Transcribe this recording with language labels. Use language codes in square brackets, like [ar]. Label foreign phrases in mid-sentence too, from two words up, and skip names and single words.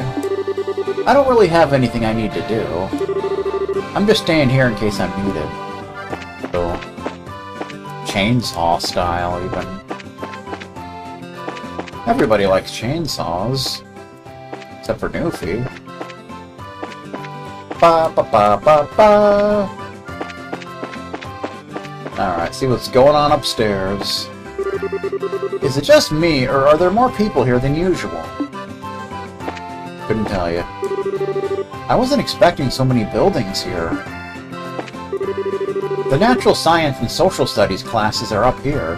[en] I don't really have anything I need to do. I'm just staying here in case I'm needed. So, chainsaw style, even. Everybody likes chainsaws. Except for Newfie. Ba ba ba ba ba. Alright, see what's going on upstairs. Is it just me, or are there more people here than usual? Couldn't tell you. I wasn't expecting so many buildings here. The natural science and social studies classes are up here.